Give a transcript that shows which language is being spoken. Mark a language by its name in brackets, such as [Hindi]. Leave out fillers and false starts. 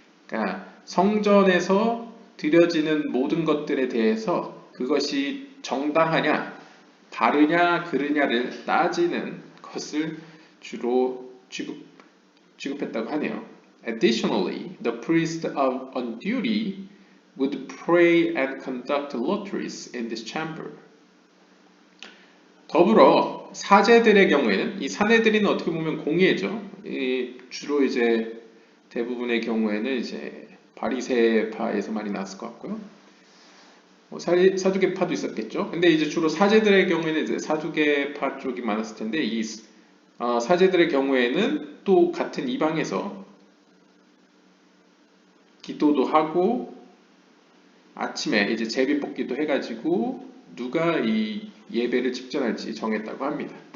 [Korean] 그러니까 성전에서 드려지는 모든 것들에 대해서 그것이 정당하냐, 바르냐, 그르냐를 따지는 것을 주로 취급했다고 하네요. [English] Additionally, the priest on duty would pray and conduct lotteries in this chamber. [Korean] 더불어 사제들의 경우에는 이 사내들이는 어떻게 보면 공예죠. 주로 이제 대부분의 경우에는 이제 바리새파에서 많이 나왔을 것 같고요. 사두개파도 있었겠죠. 근데 이제 주로 사제들의 경우에는 이제 사두개파 쪽이 많았을 텐데 이 사제들의 경우에는 또 같은 이방에서 기도도 하고 아침에 이제 제비 뽑기도 해가지고 누가 이 예배를 집전할지 정했다고 합니다.